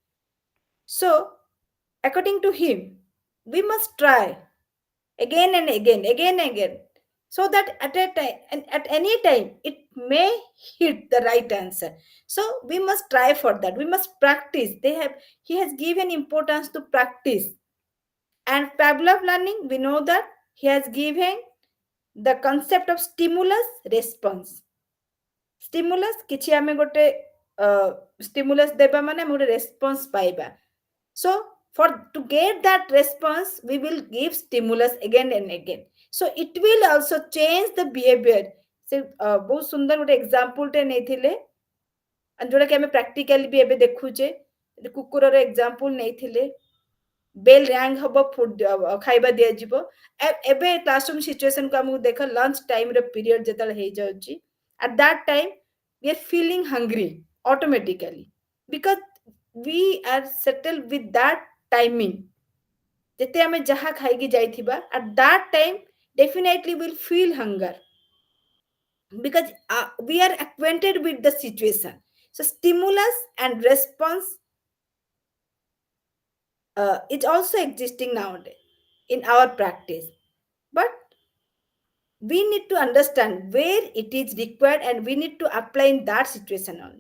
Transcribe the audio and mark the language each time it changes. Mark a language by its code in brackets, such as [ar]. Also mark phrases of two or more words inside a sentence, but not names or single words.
[en] So, according to him, we must try again and again, again and again, so that at a time and at any time it may hit the right answer. So we must try for that. We must practice. He has given importance to practice. And Pavlov learning, we know that he has given the concept of stimulus response. [or] Stimulus କିଛି ଆମେ ଗୋଟେ stimulus ଦେବା ମାନେ ଆମେ ଗୋଟେ response ପାଇବା. [en] So for to get that response, we will give stimulus again and again. So it will also change the behavior. [or] ସେ ବହୁତ ସୁନ୍ଦର ଗୋଟେ ଏକ୍ସାମ୍ପଲଟେ ନେଇଥିଲେ ଯୋଉଟା କି ଆମେ ପ୍ରାକ୍ଟିକାଲି ବି ଏବେ ଦେଖୁଛେ କୁକୁରର ଏକ୍ସାମ୍ପଲ ନେଇଥିଲେ [en] bell rang [or] ହବ ଖାଇବା ଦିଆଯିବ ଏବେ [en] classroom situation [or] କୁ ଆମକୁ ଦେଖ [en] lunch time [or] ର ପିରିୟଡ ଯେତେବେଳେ ହେଇଯାଉଛି [en] at that time we are feeling hungry automatically because we are settled with that timing [or] ଯେତେ ଆମେ ଯାହା ଖାଇକି ଯାଇଥିବା [en] at that time definitely will feel hunger because we are acquainted with the situation. So stimulus and response is also existing nowadays in our practice, but we need to understand where it is required and we need to apply in that situation only.